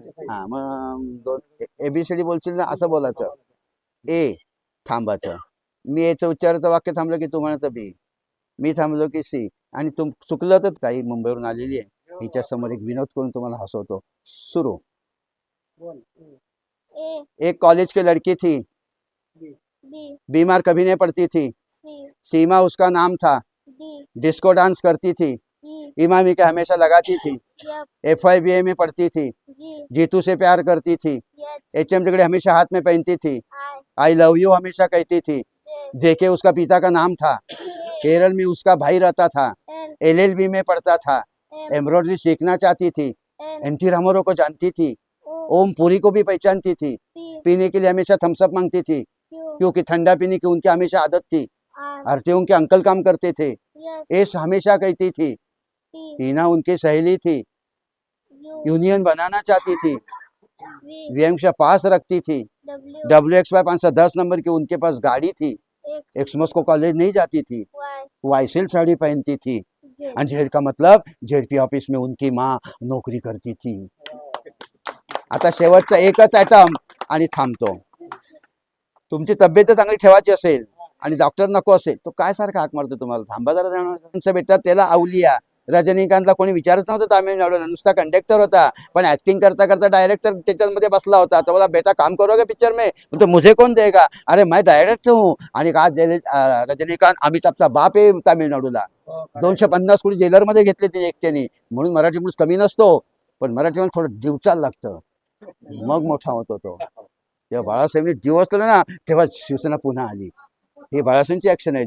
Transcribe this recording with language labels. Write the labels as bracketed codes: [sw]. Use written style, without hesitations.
[mr] हा, मग ABCD बोलशील ना, असं बोलायचं. ए थांबायचं, मी एचं उच्चाराचं वाक्य थांबलं की तू म्हणायचं बी, मी थांबलो की सी. आणि तुम चुकलं तर ताई मुंबईवरून आलेली आहे, हिच्या समोर एक विनोद करून तुम्हाला हसवतो. सुरू. [hi] एक कॉलेज की लड़की थी, बीमार कभी नहीं पड़ती थी, सीमा उसका नाम था, डिस्को डांस करती थी, इमामी के हमेशा लगाती थी, FIBA में पढ़ती थी, जीतू से प्यार करती थी, HM टिकड़े हमेशा हाथ में पहनती थी, आई लव यू हमेशा कहती थी, जेके उसका पिता का नाम था, केरल में उसका भाई रहता था, LLB में पढ़ता था, एम्ब्रॉयडरी सीखना चाहती थी, NT रामाराव को जानती थी, ओम पुरी को भी पहचानती थी, पीने के लिए हमेशा थम्सअप मांगती थी क्योंकि ठंडा पीने की उनकी हमेशा आदत थी, आरटीओ उनके अंकल काम करते थे, एस हमेशा कहती थी, टीना उनकी सहेली थी, यूनियन बनाना चाहती थी, वीएमशा पास रखती थी, WXY 510 नंबर की उनके पास गाड़ी थी, एक्समस को कॉलेज नहीं जाती थी, वाइसिल साड़ी पहनती थी, जेड का मतलब जेडपी ऑफिस में उनकी माँ नौकरी करती थी. [mr] आता शेवटचा एकच आयटम आणि थांबतो. तुमची तब्येत चांगली ठेवायची असेल आणि डॉक्टर नको असेल तो काय सारखा हाक मारतो तुम्हाला, थांबा जरा जाणार भेटतात. त्याला अवलिया रजनीकांतला कोणी विचारत नव्हतं तामिळनाडूला, नुसता कंडक्टर होता, पण ऍक्टिंग करता करता डायरेक्टर त्याच्यामध्ये बसला होता. [hi] तो बोला बेटा काम करोगे पिक्चर में, तो मुझे कौन देगा, अरे मैं डायरेक्टर हूँ. [mr] आणि आज रजनीकांत अमिताभचा बाप आहे तामिळनाडूला. 250 कोटी जेलरमध्ये घेतले ते एकट्याने. म्हणून मराठी माणूस कमी नसतो, पण मराठी माणूस थोडं दिवचाल लागतं, मग मोठा होतो तो. जेव्हा बाळासाहेबांनी दिवसलं ना तेव्हा शिवसेना पुन्हा आली. ही बाळासाहेबांची ऍक्शन आहे.